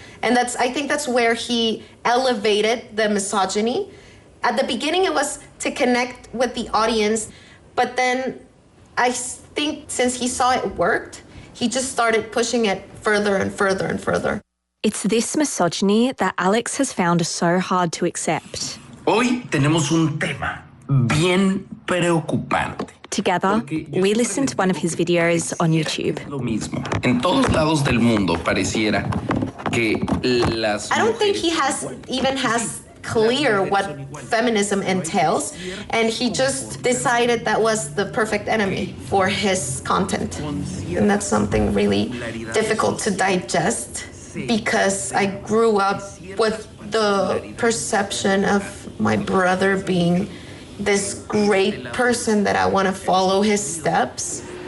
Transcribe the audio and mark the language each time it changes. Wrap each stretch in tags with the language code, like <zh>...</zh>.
<en>And that's, I think that's where he elevated the misogyny. At the beginning, it was to connect with the audience. But then I think since he saw it worked, he just started pushing it further and further and further. It's this misogyny that Alex has found so hard to accept.</en> <es>Hoy tenemos un tema bien preocupante.</es> <en>Together, we listened to one of his videos on YouTube.</en> <es>Lo mismo. En todos lados del mundo pareciera que las</es> <en>I don't think he has even has clear what feminism entails, and he just decided that was the perfect enemy for his content. And that's something really difficult to digest, because I grew up with the perception of my brother being this great person that I want to follow his steps.</en>